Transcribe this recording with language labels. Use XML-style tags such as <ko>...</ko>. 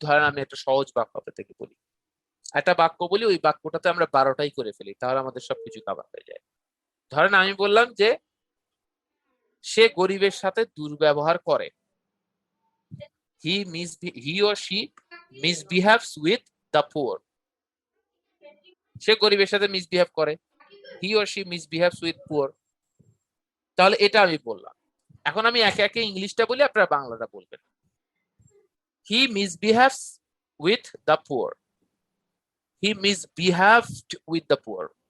<bn>ধরেন আমি একটা সহজ বাক্য আপনাদেরকে বলি, একটা বাক্য বলি, ওই বাক্যটাতে আমরা 12টাই করে ফেলি, তাহলে আমাদের সবকিছু কভার হয়ে যায়। ধরেন আমি বললাম যে সে গরিবের সাথে দুর্ব্যবহার করে,</bn> <en>he or she misbehaves with the poor।</en> <bn>সে গরিবের সাথে মিসবিহেভ করে,</bn> <en>he or she misbehaves with poor।</en> <bn>তাহলে এটা আমি বললাম। এখন আমি একে একে ইংলিশটা বলি, আপনারা বাংলাটা বলবেন।</bn> <en>he misbehaves with the poor, he misbehaved with the poor।</en>